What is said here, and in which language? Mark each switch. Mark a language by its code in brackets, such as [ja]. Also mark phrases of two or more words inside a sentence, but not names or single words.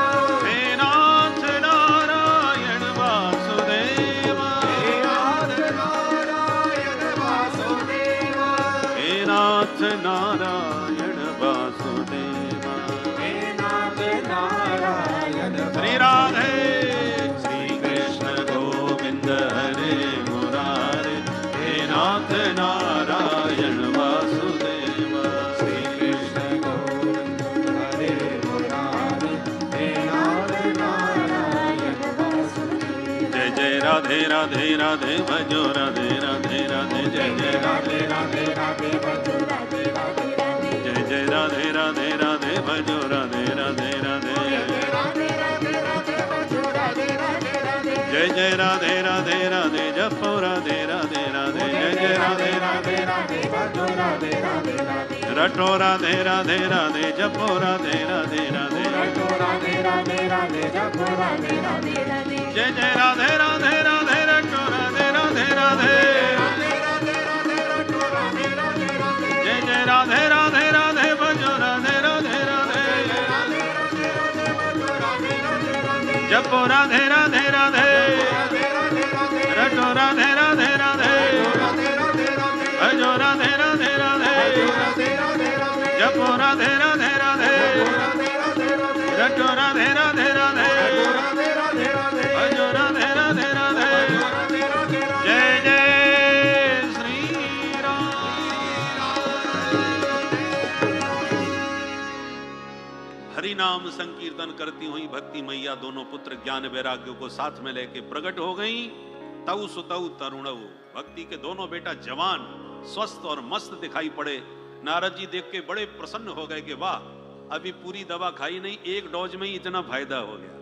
[hi] हे नाथ नारायण वासुदेवा। हे नाथ नारायण वासुदेवा। हे नाथ नारायण वासुदेवा। हे नाथ नारायण श्री राधे। श्री कृष्ण गोविंद हरे मुरारे हे नाथ नारायण वासुदेवा। श्री कृष्ण गोविंद हरे मुरारे हे नाथ नारायण वासुदेवा। जय जय राधे राधे राधे भजो राधे राधे राधे जय जय राधे राधे राधे भजो राधे राधे राधे। जय जय राधे राधे राधे भजो राधे राधे राधे राधे राधे राधे भजो राधे राधे राधे। जय जय राधे राधे राधे जपो राधे राधे राधे जय जय राधे राधे राधे राधे भजो राधे राधे राधे। रटो राधे राधे राधे जपो राधे राधे राधे रटो राधे राधे राधे जपो राधे राधे राधे जय जय राधे राधे राधे रटो राधे राधे राधे राधे राधे राधे रटो राधे राधे राधे जय जय राधे राधे राधे भजो राधे राधे राधे राधे राधे राधे बजो राधे राधे राधे जपो राधे राधे राधे राधे राधे राधे रटो राधे राधे राधे राधे राधे राधे भजो राधे राधे राधे राधे राधे राधे जपो राधे राधे राधे राधे राधे राधे रटो राधे राधे राधे राधे राधे राधे भजो राधे राधे राधे राधे राधे राधे जय जय श्री राम। हरि नाम संकीर्तन करती हुई भक्ति मैया दोनों पुत्र ज्ञान वैराग्य को साथ में लेके प्रकट हो गई। [sa] तऊ सुतऊ तरुणऊ, [hi] भक्ति के दोनों बेटा जवान स्वस्थ और मस्त दिखाई पड़े। नारद जी देख के बड़े प्रसन्न हो गए कि वाह, अभी पूरी दवा खाई नहीं, एक डोज में ही इतना फायदा हो गया।